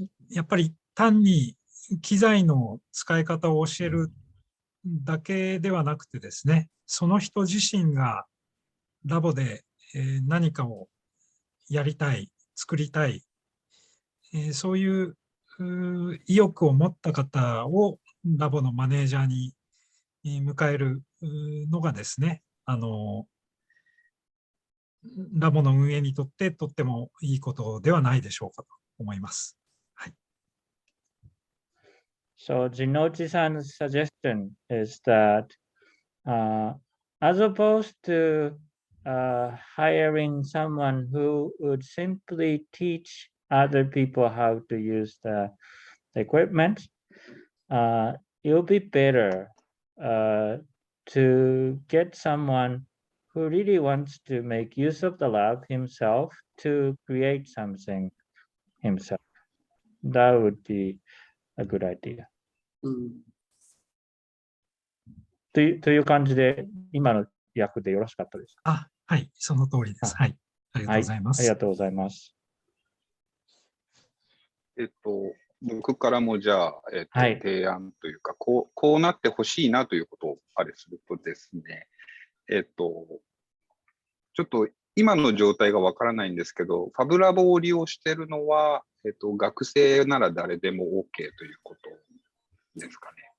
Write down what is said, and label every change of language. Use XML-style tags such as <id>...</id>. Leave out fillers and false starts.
<ja>やっぱり単に機材の使い方を教えるだけではなくてですね、その人自身がラボで何かをやりたい、作りたい、そういう意欲を持った方をラボのマネージャーに迎えるのがですね、ラボの運営にとってとってもいいことではないでしょうかと思います。はい。</ja> <en>So Jinnouchi-san's suggestion is that as opposed to hiring someone who would simply teach other people how to use the equipment, it would be better to get someone who really wants to make use of the lab himself to create something himself. That would be a good idea.</en> <ja>という感じで、今の訳でよろしかったですか？はい、その通りです。はい。ありがとうございます。ありがとうございます。僕からもじゃあ、提案というか、こうなってほしいなということをあれするとですね、ちょっと今の状態がわからないんですけど、ファブラボを利用しているのは、学生なら誰でも OK ということですか</ja>